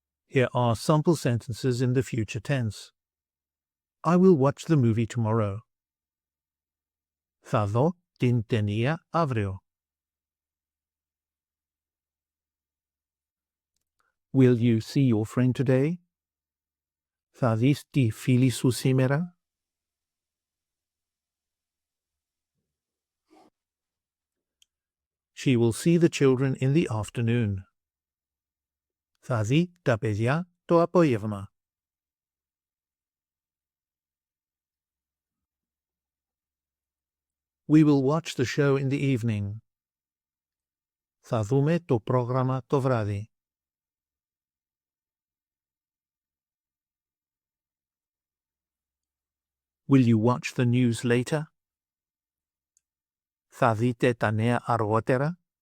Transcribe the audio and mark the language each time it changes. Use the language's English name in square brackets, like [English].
[English] Here are sample sentences in the future tense. I will watch the movie tomorrow. [Greek] Θα δω την ταινία αύριο. [English] Will you see your friend today? [Greek] Θα δεις τη φίλη σου σήμερα? [English] She will see the children in the afternoon. [Greek] Θα δει τα παιδιά το απόγευμα. [English] We will watch the show in the evening. [Greek] Θα δούμε το πρόγραμμα το βράδυ. [English] Will you watch the news later? [Greek] Θα δείτε τα νέα αργότερα?